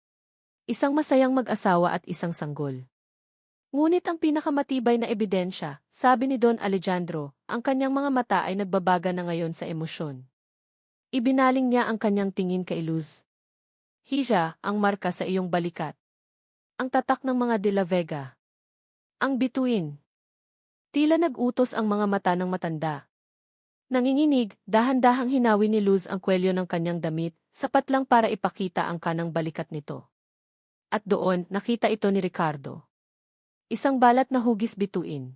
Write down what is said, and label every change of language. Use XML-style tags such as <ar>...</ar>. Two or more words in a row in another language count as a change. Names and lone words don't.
<tl>Isang masayang mag-asawa at isang sanggol. Ngunit ang pinakamatibay na ebidensya, sabi ni Don Alejandro, ang kanyang mga mata ay nagbabaga na ngayon sa emosyon. Ibinaling niya ang kanyang tingin kay Luz. Hija, ang marka sa iyong balikat. Ang tatak ng mga de la Vega. Ang bituin. Tila nag-utos ang mga mata ng matanda. Nanginginig, dahan-dahang hinawi ni Luz ang kwelyo ng kanyang damit, sapat lang para ipakita ang kanang balikat nito. At doon, nakita ito ni Ricardo. Isang balat na hugis bituin.</tl>